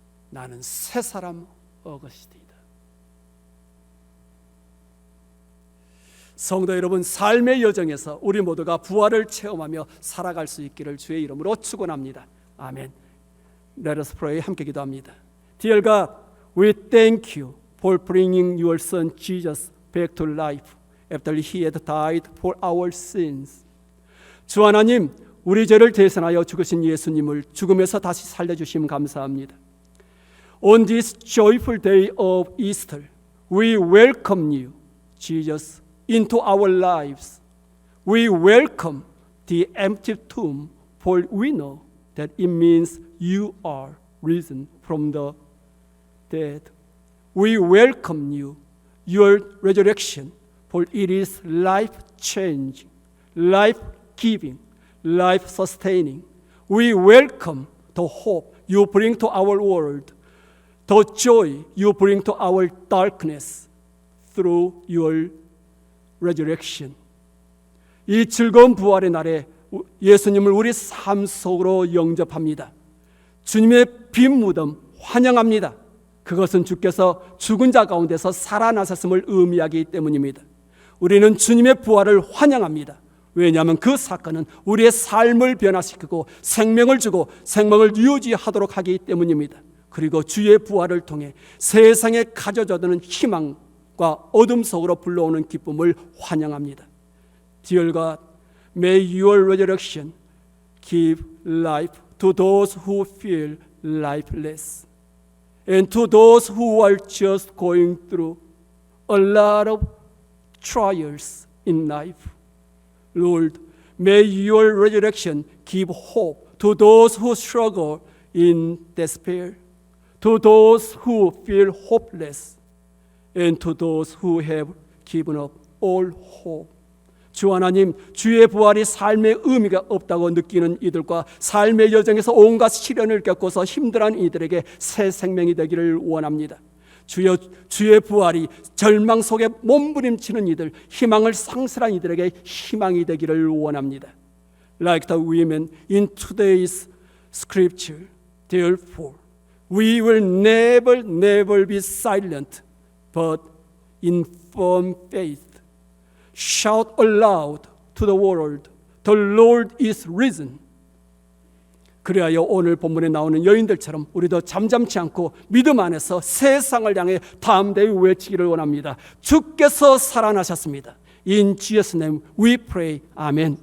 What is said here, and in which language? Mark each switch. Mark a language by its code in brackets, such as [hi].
[ko] 나는 새사람 어거스틴이다. 성도 여러분, 삶의 여정에서 우리 모두가 부활을 체험하며 살아갈 수 있기를 주의 이름으로 축원합니다. 아멘. [en] Let us pray. [ko] 함께 기도합니다. [en] Dear God, we thank you for bringing your son Jesus back to life after he had died for our sins. [ko] 주 하나님, 우리 죄를 대신하여 죽으신 예수님을 죽음에서 다시 살려주심 감사합니다. [en] On this joyful day of Easter, we welcome you, Jesus, into our lives. We welcome the empty tomb, for we know that it means you are risen from the dead. We welcome you, your resurrection, for it is life-changing, life-giving, life-sustaining. We welcome the hope you bring to our world, the joy you bring to our darkness through your resurrection. [ko] 이 즐거운 부활의 날에 예수님을 우리 삶 속으로 영접합니다. 주님의 빈 무덤 환영합니다. 그것은 주께서 죽은 자 가운데서 살아나셨음을 의미하기 때문입니다. 우리는 주님의 부활을 환영합니다. 왜냐하면 그 사건은 우리의 삶을 변화시키고 생명을 주고 생명을 유지하도록 하기 때문입니다. 그리고 주의 부활을 통해 세상에 가져져드는 희망과 어둠 속으로 불러오는 기쁨을 환영합니다. [en] Dear God, may your resurrection give life to those who feel lifeless, and to those who are just going through a lot of trials in life. Lord, May your resurrection give hope to those who struggle in despair, to those who feel hopeless, and to those who have given up all hope. [ko] 주 하나님, 주의 부활이 삶의 의미가 없다고 느끼는 이들과 삶의 여정에서 온갖 시련을 겪고서 힘들어하는 이들에게 새 생명이 되기를 원합니다. 주여, 주의 부활이 절망 속에 몸부림치는 이들, 희망을 상실한 이들에게 희망이 되기를 원합니다. [en] Like the women in today's scripture, therefore, we will never be silent, but in firm faith, shout aloud to the world, the Lord is risen. [ko] 그리하여 오늘 본문에 나오는 여인들처럼 우리도 잠잠치 않고 믿음 안에서 세상을 향해 담대히 외치기를 원합니다. 주께서 살아나셨습니다. [en] In Jesus' name we pray. [ko] 아멘.